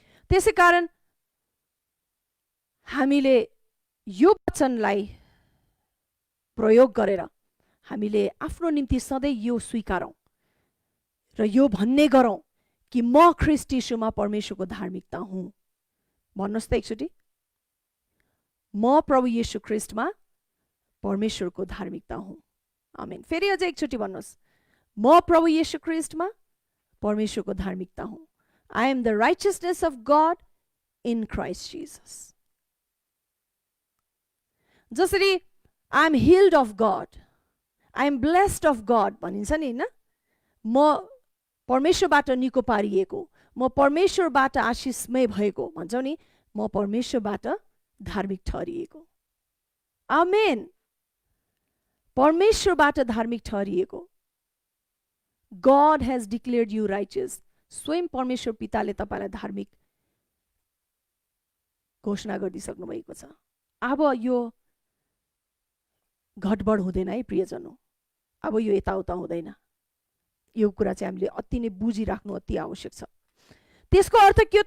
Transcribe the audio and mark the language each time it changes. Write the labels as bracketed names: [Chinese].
[Nepali] त्यसै कारण हामीले यो वचनलाई प्रयोग गरेर हामीले आफ्नो निम्ति सधैँ यो स्वीकारौँ र यो भन्ने गरौँ कि म ख्रीष्ट येशूमा परमेश्वरको धार्मिकता हुँ। भन्नुहोस् त एकचोटि, म प्रभु येशू ख्रीष्टमा परमेश्वरको धार्मिकता हुँ। आमेन। फेरि अझै एकचोटि भन्नुहोस्, म प्रभु येशू ख्रीष्टमा परमेश्वरको धार्मिकता हुँ। [English] I am the righteousness of God in Christ Jesus. [Nepali] जसरी [English] I am healed of God, [Nepali] I am blessed of God भनिन्छ नि होइन, म परमेश्वरबाट निको पारिएको, म परमेश्वरबाट आशिषमय भएको भन्छौ नि, म परमेश्वरबाट धार्मिक ठहरिएको। आमेन। परमेश्वरबाट धार्मिक ठहरिएको। [English] God has declared you righteous. [Nepali] स्वयं परमेश्वर पिताले तपाईलाई धार्मिक घोषणा गरिदिसक्नु भएको छ। अब यो घटबड हुँदैन है प्रियजनों, अब यो यताउता हुँदैन। यो कुरा चाहिँ हामीले अति नै बुझिराख्नु अति आवश्यक छ। त्यसको अर्थ के हो?